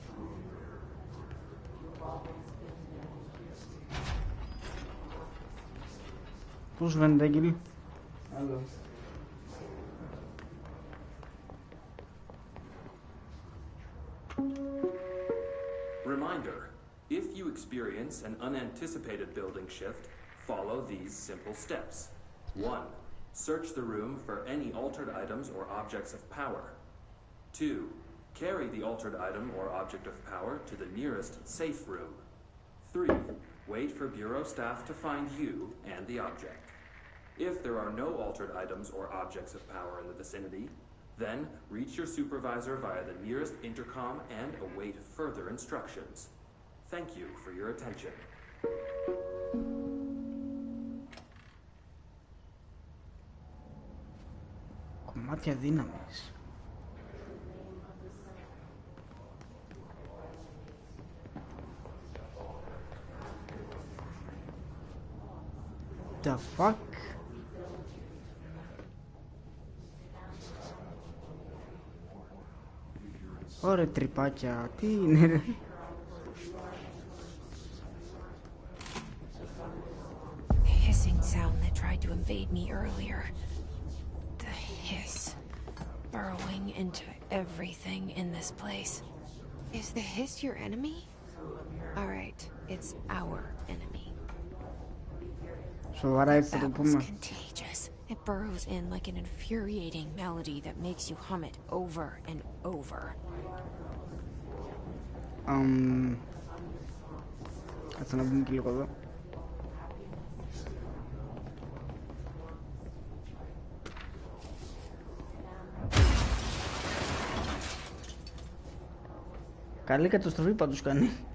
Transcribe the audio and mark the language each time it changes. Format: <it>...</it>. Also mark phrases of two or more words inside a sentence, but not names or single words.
<el>Πώς φαίνεται, Άγγελη? Άλλο.</el> <en>Reminder, if you experience an unanticipated building shift, follow these simple steps. 1. Search the room for any altered items or objects of power. 2. Carry the altered item or object of power to the nearest safe room. 3. Wait for Bureau staff to find you and the object. If there are no altered items or objects of power in the vicinity, then reach your supervisor via the nearest intercom and await further instructions. Thank you for your attention.</en> <el>Κομμάτια δύναμης.</el> <en>The fuck?</en> <el>Ωραία τρυπάκια, τι είναι ρε?</el> <en>The hissing sound that tried to invade me earlier. The hiss, burrowing into everything in this place. Is the hiss your enemy? Alright, it's our enemy.</en> <el>Σοβαρά έτσι θα το πούμε.</el> <en>Contagious. It burrows in like an infuriating melody that makes you hum it over and over.</en> <el>Κάτσε να δούμε και λίγο εδώ. Καλή καταστροφή πάντως κάνει.</el>